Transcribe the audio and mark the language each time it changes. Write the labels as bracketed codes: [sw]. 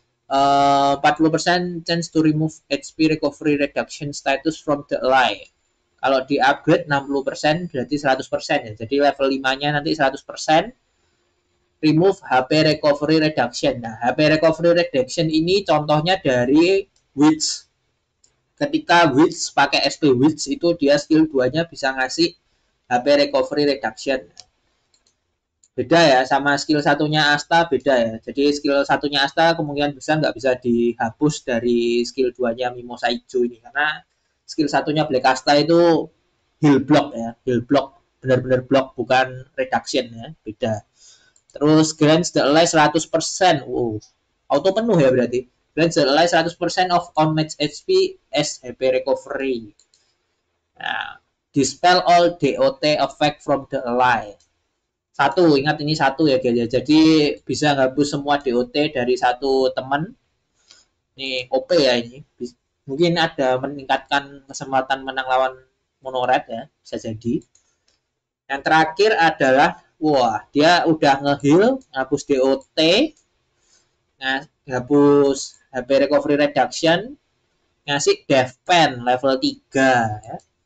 [en] 40% chance to remove HP recovery reduction status from the ally. [id] Kalau di upgrade 60% berarti 100% ya. Jadi level 5-nya nanti 100%. [en] Remove HP recovery reduction. [id] Nah, HP recovery reduction ini contohnya dari Witch. Ketika Witch pakai SP Witch itu dia skill 2-nya bisa ngasih HP recovery reduction. Beda ya, sama skill satunya Asta beda ya. Jadi skill satunya Asta kemungkinan besar nggak bisa dihapus dari skill 2-nya Mimosa Ijo ini. Karena skill satunya Black Asta itu heal block ya. Heal block, benar-benar block, bukan reduction ya. Beda. Terus [en] Grant the Ally 100%. Wow. [id] Auto penuh ya berarti. [en] Grant the Ally 100% of on match HP as HP recovery. [id] Nah, [en] dispel all DOT effect from the ally. [id] Satu, ingat ini satu ya guys ya. Jadi bisa ngapus semua DOT dari satu teman. Ini OP ya ini. Mungkin ada meningkatkan kesempatan menang lawan monored ya, bisa jadi. Yang terakhir adalah wah, dia udah nge-heal, ngapus DOT, ngapus HP recovery reduction, ngasih death pen level 3 ya.